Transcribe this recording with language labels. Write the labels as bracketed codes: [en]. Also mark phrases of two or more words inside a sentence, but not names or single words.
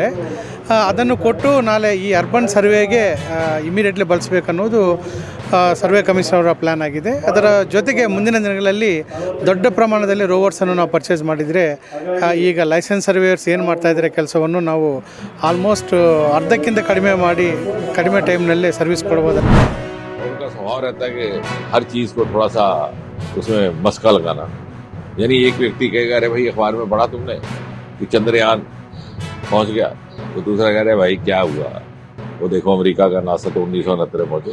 [kn] ಅದನ್ನು ಕೊಟ್ಟು ನಾಳೆ ಈ ಅರ್ಬನ್ ಸರ್ವೆಗೆ ಇಮಿಡಿಯೇಟ್ಲಿ ಬಳಸಬೇಕನ್ನೋದು [en] survey commissioner [kn] ಅವರ ಪ್ಲ್ಯಾನ್ ಆಗಿದೆ. ಅದರ ಜೊತೆಗೆ ಮುಂದಿನ ದಿನಗಳಲ್ಲಿ ದೊಡ್ಡ ಪ್ರಮಾಣದಲ್ಲಿ ರೋವರ್ಸನ್ನು ನಾವು ಪರ್ಚೇಸ್ ಮಾಡಿದರೆ ಈಗ [en] license surveyors [kn] ಏನು ಮಾಡ್ತಾಯಿದ್ದಾರೆ ಕೆಲಸವನ್ನು ನಾವು ಆಲ್ಮೋಸ್ಟ್ ಅರ್ಧಕ್ಕಿಂತ ಕಡಿಮೆ ಟೈಮ್ನಲ್ಲೇ ಸರ್ವಿಸ್ ಕೊಡ್ಬೋದು. [hi] उनका स्वभाव रहता है कि हर चीज़ को थोड़ा सा उसमें मस्का लगाना. यानी एक व्यक्ति कहेगा अरे भाई अखबार में पढ़ा तुमने कि चंद्रयान पहुंच गया, तो दूसरा कह रहे भाई क्या हुआ, वो देखो अमेरिका का नासा तो 1969 पहुंचा.